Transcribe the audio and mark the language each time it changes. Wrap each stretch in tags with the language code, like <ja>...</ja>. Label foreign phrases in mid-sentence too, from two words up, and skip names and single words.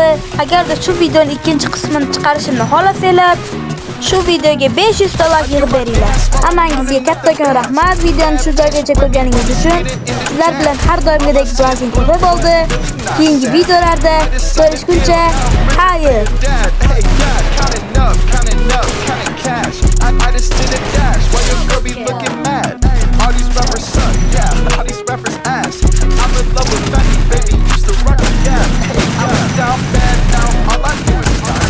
<uz>Agarda shu videoning ikkinchi qismini chiqarishimni xohlasanglar, shu videoga 500 ta like yig'ib beringlar. Hammangizga kattakon rahmat videoni shu joygacha ko'rganingiz uchun. Sizlar bilan har doimgidek Blazing Cafe bo'ldi. Keyingi videolarda ko'rishguncha, xayr.</uz> <en>I just did a dash while your girl be looking mad. All these rappers suck, yeah. All these rappers ass. I'm in love with Fendi, baby. Used to rock the gap. I was down bad, now all I do is dance.</en>